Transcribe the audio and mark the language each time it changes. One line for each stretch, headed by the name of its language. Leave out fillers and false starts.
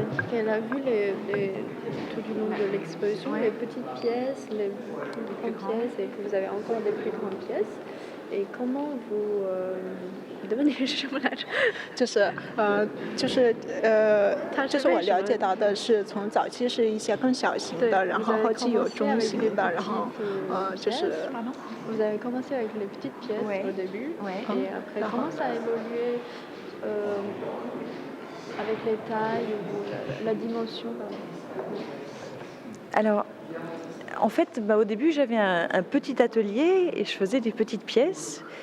French: Elle a vu tout du long de l'exposition, les petites pièces, les plus grandes pièces, et que vous avez encore des plus grandes pièces. Et comment vous devenez
Chinese: 什么来着？就是我了解到的是，从早期是一些更小型的，然后后期有中型的，然后就是。
French: Vous avez commencé avec les petites pièces au début, et après comment ça a évolué avec les tailles ou la dimension? Alors, en fait, au début, j'avais un petit atelier et je faisais des petites pièces.